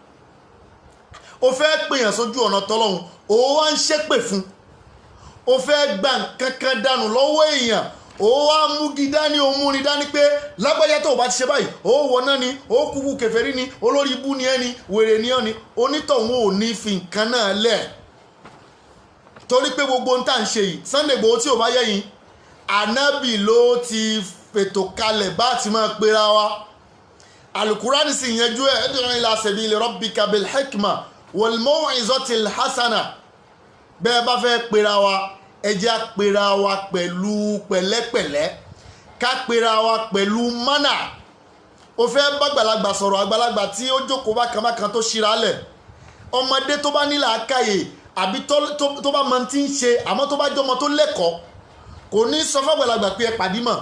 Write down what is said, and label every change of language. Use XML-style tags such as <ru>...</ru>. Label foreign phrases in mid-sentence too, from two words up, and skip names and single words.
<yo>o fẹ́ pèèyàn sójú ọ̀nà tọ́lóun, o wá ń ṣépè fún, o fẹ́ gba nǹkan kan dànù lọ́wọ́ èèyàn, ó wá mú gidá ní òun rí dání pé lágbájá tó bá ti ṣe báyìí ó wọná ni, ó kúkú kèfèrí ni, olórí ibú ni ẹni, wèrè ni ọ́ ni. onítọ̀hún ò ní fi nǹkan náà lẹ̀, torí pé gbogbo ń tà ń ṣe yìí Sunday Igboho tí ò bá yẹ yín, ànábì ló ti fètò kalẹ̀ bá ti máa pera wa. alukurani sì yanjú ẹ̀</yo> <ar>ادع إلى سبيل ربك بالحكمة والموعظة الحسنة.</ar> <yo>bẹ́ẹ̀ bá fẹ́ pera wa, ẹ jẹ́ á pera wa pẹ̀lú pẹ̀lẹ́pẹ̀lẹ́, ká pera wa pẹ̀lú mánà. o fẹ́ bá àgbàlagbà sọ̀rọ̀, àgbàlagbà tí ó jókòó bákan tó ṣíra lẹ̀, ọmọdé tó bá ní làákàyè àbí tó bá mọ tí ń ṣe, àmọ́ tó bá jọmọ tó lẹ́kọ̀ọ́, kò ní sọ fún àgbàlagbà pé ẹ pàdé mọ̀.</yo>